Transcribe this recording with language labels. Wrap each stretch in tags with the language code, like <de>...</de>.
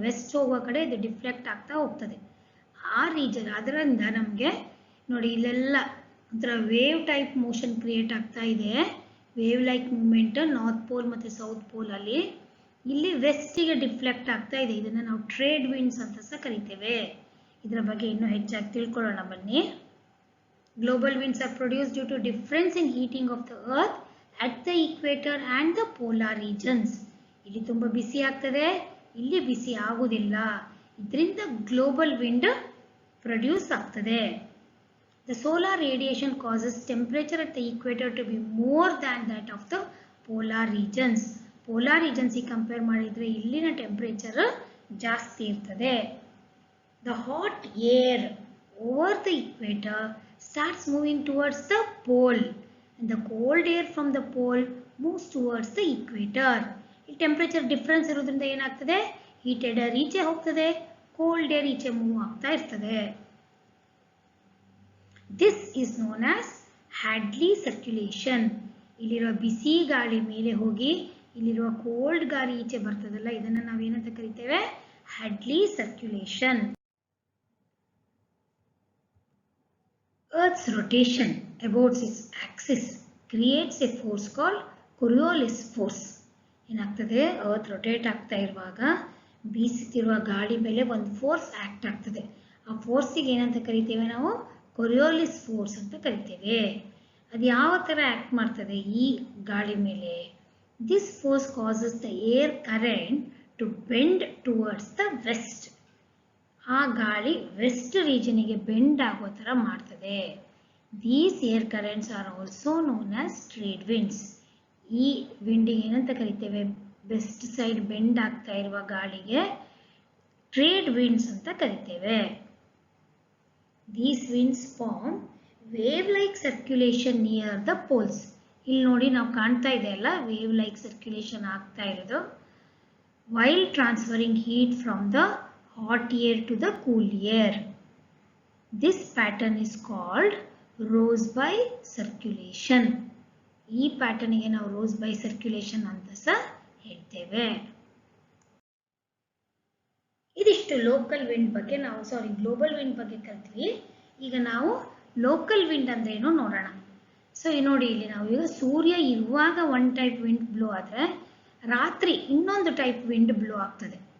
<kn>West ಹೋಗುವ ಕಡೆ ಇದು ಡಿಫ್ಲೆಕ್ಟ್ ಆಗ್ತಾ ಹೋಗ್ತದೆ. ಆ ರೀಜನ್ ಅದರಿಂದ ನಮಗೆ ನೋಡಿ ಇಲ್ಲೆಲ್ಲ ಒಂಥರ ವೇವ್ ಟೈಪ್ ಮೋಷನ್ ಕ್ರಿಯೇಟ್ ಆಗ್ತಾ ಇದೆ. Wave like movement north pole ಮತ್ತು ಸೌತ್ ಪೋಲಲ್ಲಿ. ಇಲ್ಲಿ ವೆಸ್ಟಿಗೆ ಡಿಫ್ಲೆಕ್ಟ್ ಆಗ್ತಾ ಇದೆ. ಇದನ್ನು ನಾವು ಟ್ರೇಡ್ ವಿಂಡ್ಸ್ ಅಂತ ಸಹ ಕರಿತೇವೆ. ಇದರ ಬಗ್ಗೆ ಇನ್ನೂ ಹೆಚ್ಚಾಗಿ ತಿಳ್ಕೊಳ್ಳೋಣ ಬನ್ನಿ.</kn> <en>Global winds are produced due to difference in heating of the earth at the equator and the polar regions.</en> <kn>ಇಲ್ಲಿ ತುಂಬ ಬಿಸಿ ಆಗ್ತದೆ, ಇಲ್ಲಿ ಬಿಸಿ ಆಗುವುದಿಲ್ಲ. ಇದರಿಂದ ಗ್ಲೋಬಲ್ ವಿಂಡ್ ಪ್ರೊಡ್ಯೂಸ್ ಆಗ್ತದೆ.</kn> <en>The solar radiation causes temperature at the equator to be more than that of the polar regions.</en> <kn>Polar regions ಗೆ compare ಮಾಡಿದ್ರೆ ಇಲ್ಲಿನ ಟೆಂಪರೇಚರ್ ಜಾಸ್ತಿ ಇರ್ತದೆ.</kn> <en>The hot air over the equator starts moving towards the pole and the cold air from the pole moves towards the equator.</en> <kn>ಈ temperature difference ಇರೋದ್ರಿಂದ ಏನಾಗ್ತದೆ, heated air ಈಚೆ ಹೋಗ್ತದೆ, ಕೋಲ್ಡ್ ಏರ್ ಈಚೆ ಮೂವ್ ಆಗ್ತಾ ಇರ್ತದೆ.</kn> <en>This is known as Hadley circulation.</en> <kn>ಇಲ್ಲಿರುವ ಬಿಸಿ ಗಾಳಿ ಮೇಲೆ ಹೋಗಿ ಇಲ್ಲಿರುವ ಕೋಲ್ಡ್ ಗಾಳಿ ಈಚೆ ಬರ್ತದಲ್ಲ, ಇದನ್ನ ನಾವೇನಂತ ಕರಿತೇವೆ, Hadley circulation.</kn> <en>Earth's rotation about its axis creates a force called Coriolis force.</en> <kn>ಏನಾಗ್ತದೆ, ಅರ್ತ್ ರೊಟೇಟ್ ಆಗ್ತಾ ಇರುವಾಗ ಬೀಸುತ್ತಿರುವ ಗಾಳಿ ಮೇಲೆ ಒಂದು ಫೋರ್ಸ್ ಆಕ್ಟ್ ಆಗ್ತದೆ. ಆ ಫೋರ್ಸಿಗೆ ಏನಂತ ಕರಿತೇವೆ ನಾವು, ಕೊರಿಯೋಲಿಸ್ ಫೋರ್ಸ್ ಅಂತ ಕರಿತೇವೆ. ಅದು ಯಾವ ಥರ ಆಕ್ಟ್ ಮಾಡ್ತದೆ ಈ ಗಾಳಿ ಮೇಲೆ?</kn> <en>This force causes the air current to bend towards the west.</en> <kn>ಆ ಗಾಳಿ ವೆಸ್ಟ್ ರೀಜನಿಗೆ ಬೆಂಡ್ ಆಗೋ ಥರ ಮಾಡ್ತದೆ.</kn> <en>These air currents are also known as trade winds.</en> <kn>ಈ ವಿಂಡಿಗೆ ಏನಂತ ಕರಿತೇವೆ, ವೆಸ್ಟ್ ಸೈಡ್ ಬೆಂಡ್ ಆಗ್ತಾ ಇರುವ ಗಾಳಿಗೆ ಟ್ರೇಡ್ ವಿಂಡ್ಸ್ ಅಂತ ಕರಿತೇವೆ.</kn> <en>These winds form wave like circulation near the poles.</en> <kn>ಇಲ್ಲಿ ನೋಡಿ ನಾವು ಕಾಣ್ತಾ ಇದೆ ಅಲ್ಲ, ವೇವ್ ಲೈಕ್ ಸರ್ಕ್ಯುಲೇಷನ್ ಆಗ್ತಾ ಇರೋದು.</kn> <en>While transferring heat from the hot air to the cool air. This pattern is called Rossby circulation.</en> <kn>ಈ ಪ್ಯಾಟರ್ನ್ ಗೆ ನಾವು Rossby circulation ಅಂತ ಸಹ ಹೇಳ್ತೇವೆ. ಇದಿಷ್ಟು ಲೋಕಲ್ ವಿಂಡ್ ಬಗ್ಗೆ ನಾವು ಗ್ಲೋಬಲ್ ವಿಂಡ್ ಬಗ್ಗೆ ಕಲ್ತ್ವಿ. ಈಗ ನಾವು ಲೋಕಲ್ ವಿಂಡ್ ಅಂದ್ರೆ ಏನು ನೋಡೋಣ. ಸೊ ನೋಡಿ, ಇಲ್ಲಿ ನಾವು ಈಗ ಸೂರ್ಯ ಇರುವಾಗ ಒನ್ ಟೈಪ್ ವಿಂಡ್ ಬ್ಲೋ ಆದ್ರೆ ರಾತ್ರಿ ಇನ್ನೊಂದು ಟೈಪ್ ವಿಂಡ್ ಬ್ಲೋ ಆಗ್ತದೆ.</kn>